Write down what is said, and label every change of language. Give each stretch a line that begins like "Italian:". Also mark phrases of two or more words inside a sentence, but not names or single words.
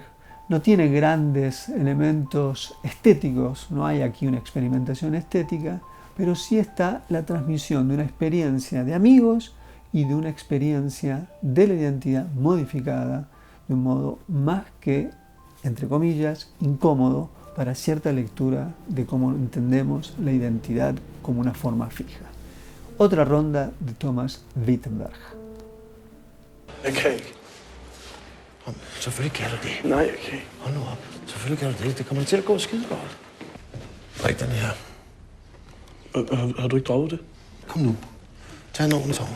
Spanish: No tiene grandes elementos estéticos, no hay aquí una experimentación estética, pero sí está la transmisión de una experiencia de amigos y de una experiencia de la identidad modificada de un modo más que, entre comillas, incómodo para cierta lectura de cómo entendemos la identidad como una forma fija. Otra Ronda de Thomas Vinterberg.
Danish: Okay. Selvfølgelig kan du det. Nej, okay. Hold nu op. Selvfølgelig kan du det. Det kommer til at gå skide godt. Drik den her. Har du ikke droppet det? Kom nu. Tag en ordentlig tår.